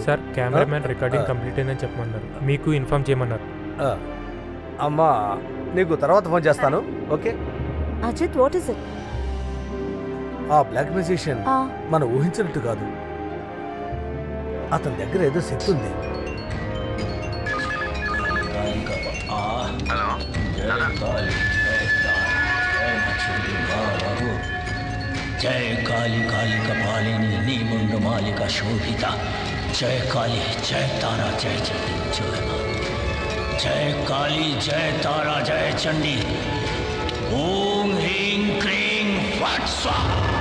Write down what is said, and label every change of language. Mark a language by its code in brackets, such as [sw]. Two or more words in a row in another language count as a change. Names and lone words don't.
[te] సార్, [en] cameraman recording complete [te] అయిందని చెప్పమన్నారు. మీకు ఇన్ఫార్మ్ చేయమన్నారు. అమ్మా, నీకు తర్వాత ఫోన్ చేస్తాను. ఓకే [en] అజిత్, what is it? [te] ఆ [en] black musician [te] మనం ఊహించినట్టు కాదు. అతని దగ్గర ఏదో శక్తి ఉంది. [sa] जय काली काली कपालिनी नीमुंड मालिका शोभिता जय काली जय तारा जय चंडी जय काली जय तारा जय चंडी ओम ह्रीं क्रीं फट स्वाहा